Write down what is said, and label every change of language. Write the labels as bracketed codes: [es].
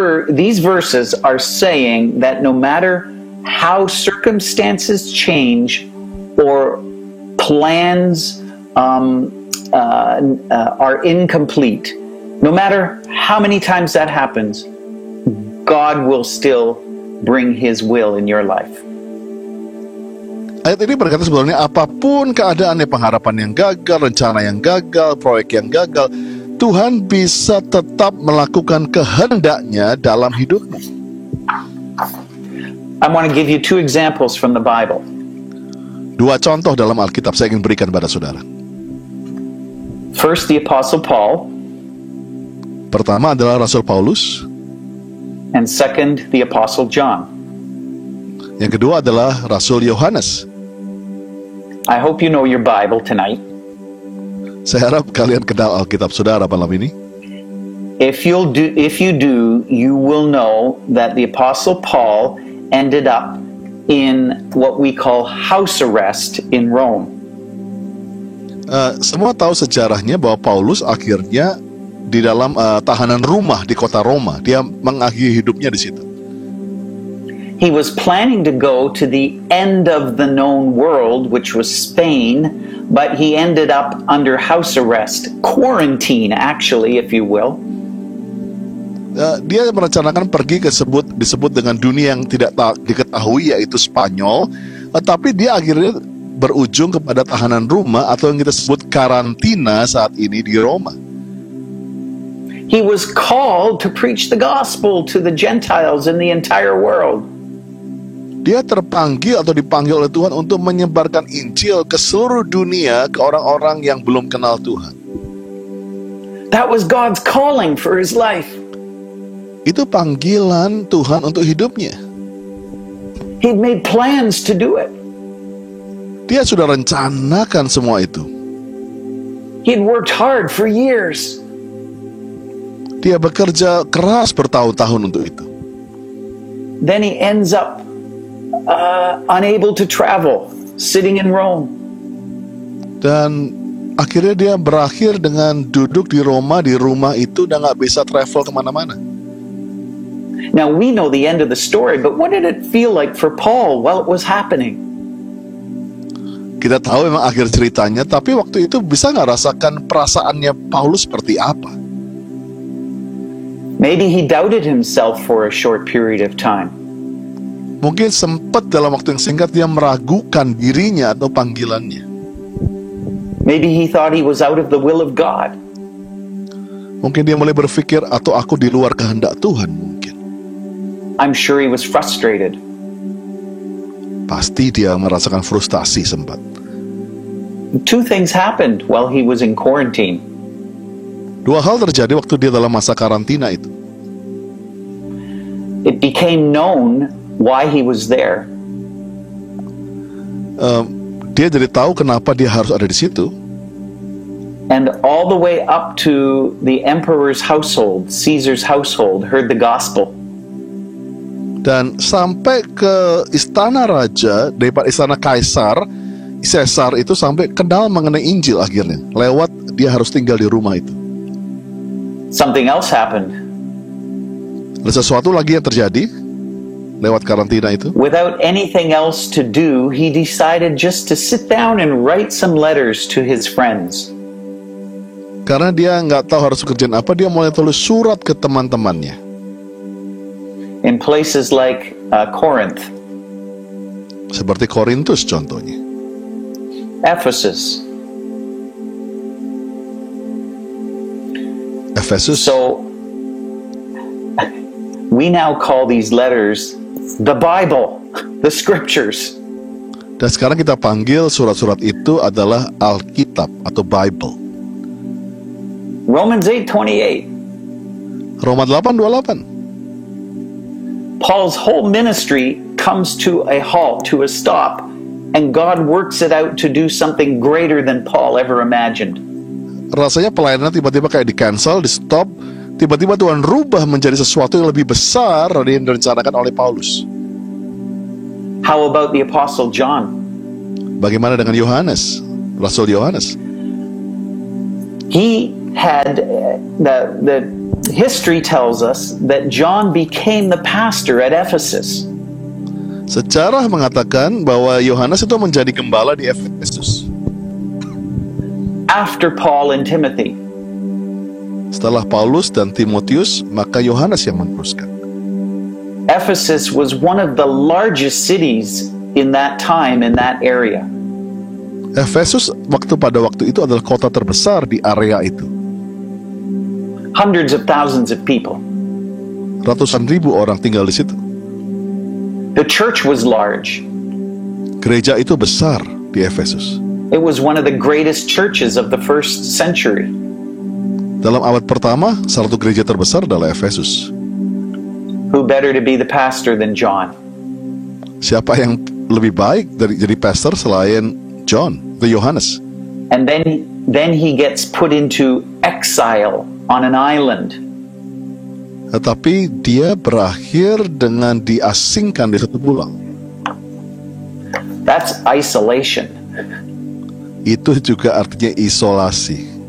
[en] These verses are saying that no matter how circumstances change or plans are incomplete, no matter how many times that happens, God will still bring his will in your life. [id] Ayat ini berkata sebetulnya apapun keadaannya, pengharapan yang gagal, rencana yang gagal, proyek yang gagal, Tuhan bisa tetap melakukan kehendaknya dalam hidupmu. [en] I want to give you two examples from the Bible. [id] Dua contoh dalam Alkitab saya ingin berikan pada saudara. [en] First, the Apostle Paul. [id] Pertama adalah Rasul Paulus. [en] And second, the Apostle John. [id] Yang kedua adalah Rasul Yohanes. [en] I hope you know your Bible tonight. [id] Saya harap kalian kenal Alkitab saudara malam ini. [en] If you do, you will know that the Apostle Paul ended up in what we call house arrest in Rome. [id] Semua tahu sejarahnya bahwa Paulus akhirnya di dalam tahanan rumah di kota Roma. Dia mengakhiri hidupnya di situ. [en] He was planning to go to the end of the known world, which was Spain, but he ended up under house arrest, quarantine actually, if you will. [id] Dia merencanakan pergi disebut dengan dunia yang tidak diketahui, yaitu Spanyol, tapi dia akhirnya berujung kepada tahanan rumah atau yang kita sebut karantina saat ini di Roma. [en] He was called to preach the gospel to the Gentiles in the entire world. [id] Dia terpanggil atau dipanggil oleh Tuhan untuk menyebarkan Injil ke seluruh dunia, ke orang-orang yang belum kenal Tuhan. [en] That was God's calling for his life. [id] Itu panggilan Tuhan untuk hidupnya. [en] He'd made plans to do it. [id] Dia sudah rencanakan semua itu. [en] He'd worked hard for years. [id] Dia bekerja keras bertahun-tahun untuk itu. [en] Then he ends up unable to travel, sitting in Rome. [id] Dan akhirnya dia berakhir dengan duduk di Roma, di rumah itu, dan gak bisa travel kemana-mana. [en] Now we know the end of the story, but what did it feel like for Paul while it was happening? [id] Kita tahu memang akhir ceritanya, tapi waktu itu bisa gak rasakan perasaannya Paulus seperti apa? [en] Maybe he doubted himself for a short period of time. [id] Mungkin sempat dalam waktu yang singkat dia meragukan dirinya atau panggilannya. [en] Maybe he thought he was out of the will of God. [id] Mungkin dia mulai berpikir, atau aku di luar kehendak Tuhan mungkin. [en] I'm sure he was frustrated. [id] Pasti dia merasakan frustasi sempat. [en] Two things happened while he was in quarantine. [id] Dua hal terjadi waktu dia dalam masa karantina itu. [en] It became known why he was there. [id] Dia jadi tahu kenapa dia harus ada di situ. [en] And all the way up to the emperor's household, Caesar's household, heard the gospel. [id] Dan sampai ke istana raja, daripada istana Kaisar, Caesar itu sampai kenal mengenai Injil akhirnya. Lewat dia harus tinggal di rumah itu. [en] Something else happened. [id] Ada sesuatu lagi yang terjadi lewat karantina itu. [en] Without anything else to do, he decided just to sit down and write some letters to his friends. [id] Karena dia nggak tahu harus kerjaan apa, dia mulai tulis surat ke teman-temannya. [en] In places like Corinth, [id] Seperti Korintus contohnya, [en] Ephesus. [id] Efesus. [en] So we now call these letters the Bible, the scriptures. [id] Dan sekarang kita panggil surat-surat itu adalah Alkitab atau Bible. [en] Romans 8:28. [id] Roma 8:28. [en] Paul's whole ministry comes to a halt, to a stop, and God works it out to do something greater than Paul ever imagined. [id] Rasanya pelayanan tiba-tiba kayak di-cancel, di-stop. Tiba-tiba Tuhan rubah menjadi sesuatu yang lebih besar dari yang direncanakan oleh Paulus. [en] How about the Apostle John? [id] Bagaimana dengan Yohanes, Rasul Yohanes? [en] He had, the history tells us that John became the pastor at Ephesus. [id] Sejarah mengatakan bahwa Yohanes itu menjadi gembala di Efesus. [en] After Paul and Timothy. [id] Setelah Paulus dan Timotius, maka Yohanes yang meneruskan. [en] Ephesus was one of the largest cities in that time, in that area. [id] Efesus pada waktu itu adalah kota terbesar di area itu. [en] Hundreds of thousands of people. [id] Ratusan ribu orang tinggal di situ. [en] The church was large. [id] Gereja itu besar di Efesus. [en] It was one of the greatest churches of the first century. [id] Dalam abad pertama, salah satu gereja terbesar adalah Efesus. [en] Who better to be the pastor than John? [id] Siapa yang lebih baik dari jadi pastor selain John, Yohanes? [en] And then he gets put into exile on an island. [id] Tetapi dia berakhir dengan diasingkan di satu pulau. [en] That's isolation. [id] Itu juga artinya isolasi.